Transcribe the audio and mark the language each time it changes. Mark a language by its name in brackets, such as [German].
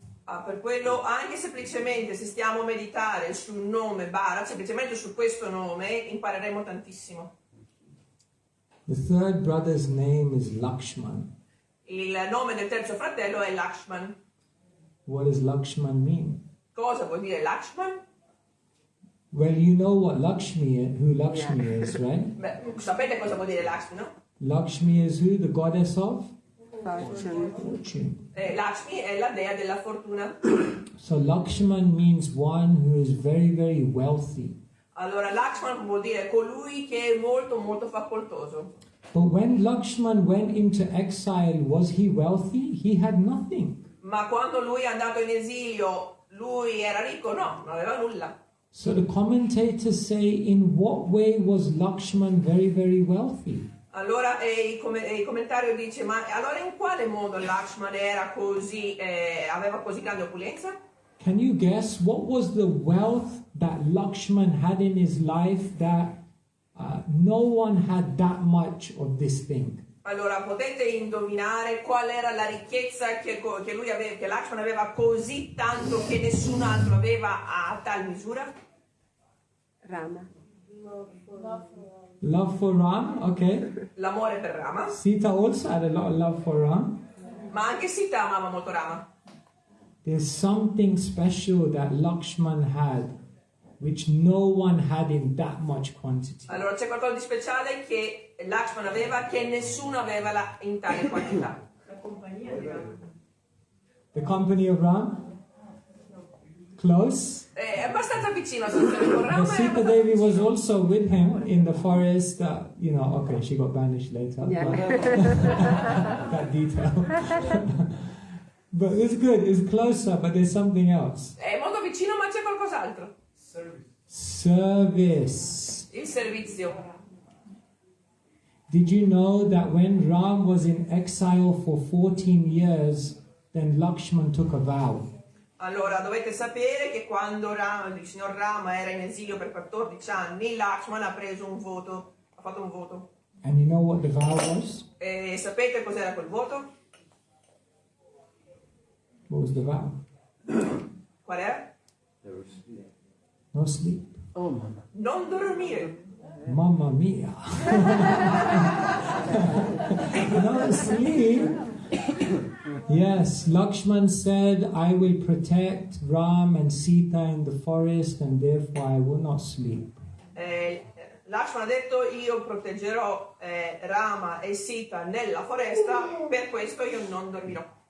[Italian] Per quello, anche semplicemente se stiamo a meditare sul nome Bharat, semplicemente su questo nome, impareremo tantissimo. [English] The third brother's name is Lakshman. [Italian] Il nome del terzo fratello è Lakshman. [English] What does Lakshman mean? [Italian] Cosa vuol dire Lakshman? [English] Well, you know what who Lakshmi is, right? [Italian] Beh, sapete cosa vuol dire Lakshmi, no? [English] Lakshmi is who? The goddess of Fortune. fortune. [Italian] Lakshmi è la dea della fortuna. [English] So Lakshman means one who is very, very wealthy. [Italian] Allora Lakshman vuol dire colui che è molto molto facoltoso. [English] But when Lakshman went into exile, was he wealthy? He had nothing. [Italian] Ma quando lui è andato in esilio, lui era ricco? No, non aveva nulla. [English] So the commentators say, in what way was Lakshman very, very wealthy? [Italian] Allora il commentario dice, ma allora in quale modo Lakshman era così, aveva così grande opulenza? [English] Can you guess what was the wealth that Lakshman had in his life that no one had that much of this thing? [Italian] Allora potete indovinare qual era la ricchezza che lui aveva, che Lakshman aveva così tanto che nessun altro aveva a tal misura? [English] Rama. Love for Ram, okay. [Italian] L'amore per Rama, [English] Sita also had a lot of love for Ram. [Italian] ma anche Sita amava molto Rama. [English] There's something special that Lakshman had, which no one had in that much quantity. [Italian] Allora c'è qualcosa di speciale che Lakshman aveva che nessuno aveva in tale quantità. La compagnia di Rama. [English] The company of Ram? Close. [Italian] È abbastanza vicino a situazione con [English] And Rama. Sita Devi was also with him in the forest. Okay, she got banished later. Yeah. But that detail. But it's good. It's closer, but there's something else. [Italian] È molto vicino, ma c'è qualcos'altro. [English] Service. [Italian] Il servizio. [English] Did you know that when Ram was in exile for 14 years, then Lakshman took a vow? [Italian] Allora, dovete sapere che quando il signor Rama era in esilio per 14 anni, Lakshman ha preso un voto, ha fatto un voto. [English] And you know what the vow was? [Italian] E sapete cos'era quel voto? [English] What was the vow? [Italian] Qual era? [English] No sleep. [Italian] Oh, mamma. Non dormire. Mamma mia. [English] No sleep. Yes, Lakshman said, I will protect Ram and Sita in the forest and therefore I will not sleep. [Italian] Lakshman ha detto, io proteggerò Rama e Sita nella foresta, per questo io non dormirò.